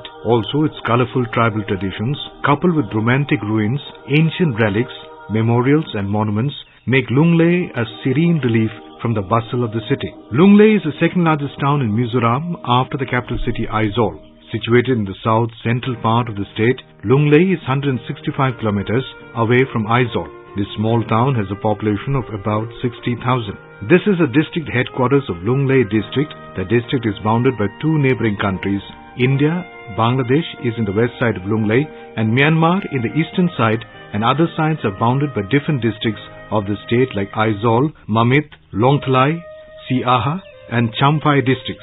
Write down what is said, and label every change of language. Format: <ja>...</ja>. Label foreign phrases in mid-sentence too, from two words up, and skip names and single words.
<en>Also, its colorful tribal traditions, coupled with romantic ruins, ancient relics, memorials and monuments, make Lunglei a serene relief from the bustle of the city. Lunglei is the second largest town in Mizoram after the capital city Aizawl. Situated in the south central part of the state, Lunglei is 165 kilometers away from Aizawl. This small town has a population of about 60,000. This is the district headquarters of Lunglei district. The district is bounded by two neighboring countries. India, Bangladesh is in the west side of Lunglei and Myanmar in the eastern side, and other sides are bounded by different districts of the state like Aizawl, Mamit, Longthlai, Siaha and Champhai districts.</en>